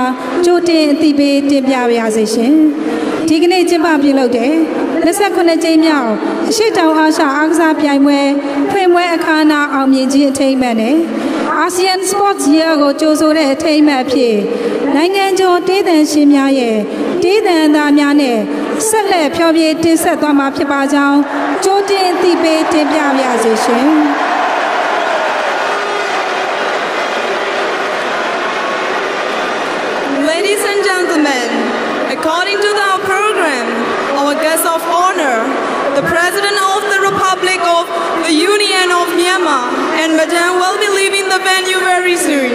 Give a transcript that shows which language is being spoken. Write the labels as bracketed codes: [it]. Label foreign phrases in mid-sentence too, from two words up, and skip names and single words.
[my] ကြိုတင်အသိပေးတင်ပြပါရစေရှင်ဒီကနေ့ကျင်းပပြုလုပ်တဲ့29ကြိမ်မြောက်အရှိတောင်အာရှအားကစားပြိုင်ပွဲဖွင့်ပွဲအခမ်းအနားအောင်မြင်ခြင်းအထိမ်းအမှတ်နဲ့ ASEAN Sports Year ကိုကြိုဆိုတဲ့အထိမ်းအမှတ်ဖြစ်နိုင်ငံကျော်တေးသံရှင်များရဲ့တေးသံသားများနဲ့ဆက်လက်ဖျော်ဖြေတင်ဆက်သွားမှာဖြစ်ပါကြောင်းကြိုတင်အသိပေးတင်ပြပါရစေရှင် [en] Ladies and gentlemen, according to our program, our guest of honor, the President of the Republic of the Union of Myanmar and Madam will be leaving the venue very soon.